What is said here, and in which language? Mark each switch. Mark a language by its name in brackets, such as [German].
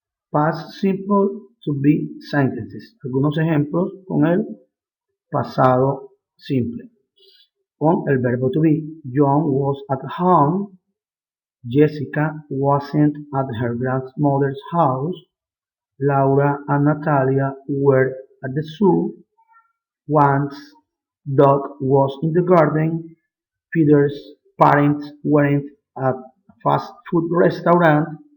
[English] Past simple to be sentences. [Spanish] Algunos ejemplos con el pasado simple. Con el verbo to be. [English] John was at home. Jessica wasn't at her grandmother's house. Laura and Natalia were at the zoo. Juan's dog was in the garden. Peter's parents weren't at a fast food restaurant.